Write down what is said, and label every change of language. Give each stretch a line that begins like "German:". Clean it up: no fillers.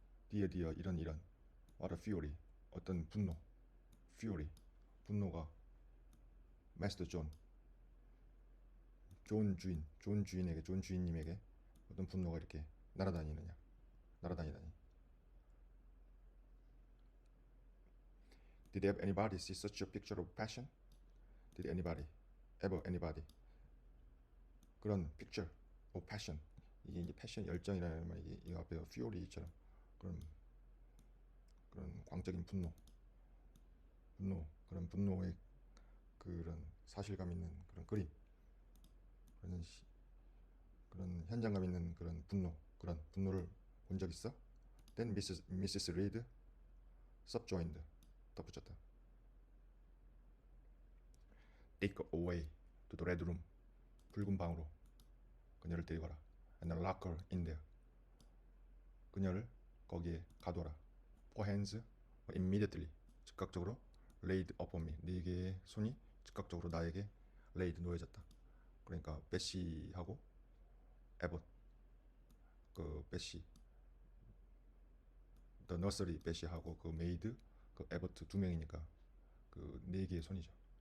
Korean: Dear, 이런
English: what a fury,
Korean: 어떤 분노, fury, 분노가
English: Master John,
Korean: 존 주인님에게 어떤 분노가 이렇게 날아다니다니.
English: Did anybody see such a picture of passion? Did anybody
Korean: 그런
English: picture of passion,
Korean: 이게 이제 패션 열정이라는 말, 이 앞에 fury처럼 그런 광적인 분노, 그런 분노의 그런 사실감 있는 그런 그림, 그런 현장감 있는 그런 분노를 본 적 있어?
English: Then Mrs. Reed subjoined,
Korean: 덧붙였다.
English: Take away to the red room,
Korean: 붉은 방으로 그녀를 데려가라.
English: And lock her in there,
Korean: 그녀를 거기에 가둬라.
English: For hands immediately,
Korean: 즉각적으로
English: laid upon me,
Korean: 네 개의 손이 즉각적으로 나에게 laid, 놓여졌다. 그러니까 베시하고 에봇, 그 베시, the nursery 베시하고 그 메이드, 그 에봇 두 명이니까 그 네 개의 손이죠.